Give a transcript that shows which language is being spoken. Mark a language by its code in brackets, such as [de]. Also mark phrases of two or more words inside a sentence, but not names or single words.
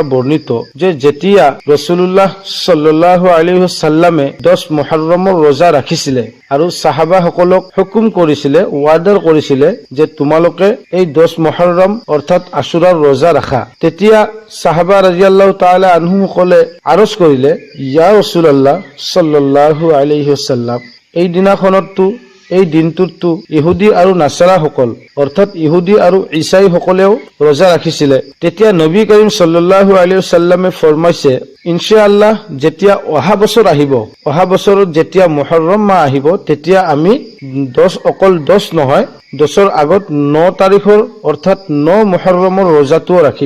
[as] বৰ্ণিত যে যেতিয়া [ar] رسول الله صلى الله عليه وسلم [as] 10 মুহৰ্ৰমৰ ৰোজা ৰাখিছিলে আৰু সাহাবাসকলক হুকুম কৰিছিলে, ৱাৰ্ডাৰ কৰিছিলে যে তোমালোকে এই 10 মুহৰ্ৰম অৰ্থাৎ আশুৰাৰ ৰোজা ৰাখা, তেতিয়া সাহাবা [ar] رضي الله تعالى عنه [as] আৰজ কৰিলে, [ar] يا رسول الله صلى الله عليه وسلم, [as] এই দিনটোততো ইহুদী আৰু নাছাৰাসকল অৰ্থাৎ ইহুদী আৰু ঈসাইসকলেও ৰোজা ৰাখিছিলে। তেতিয়া নবী কৰিম [ar] صلى الله عليه وسلم [as] ফৰমাইছে, ইনশাআল্লাহ যেতিয়া অহা বছৰ আহিব, অহা বছৰত যেতিয়া মুহৰ্ৰম মাহ আহিব, তেতিয়া আমি 10 নহয়, 10ৰ আগত 9 তাৰিখৰ অৰ্থাৎ 9 মুহৰ্ৰমৰ ৰোজাটোও ৰাখিম।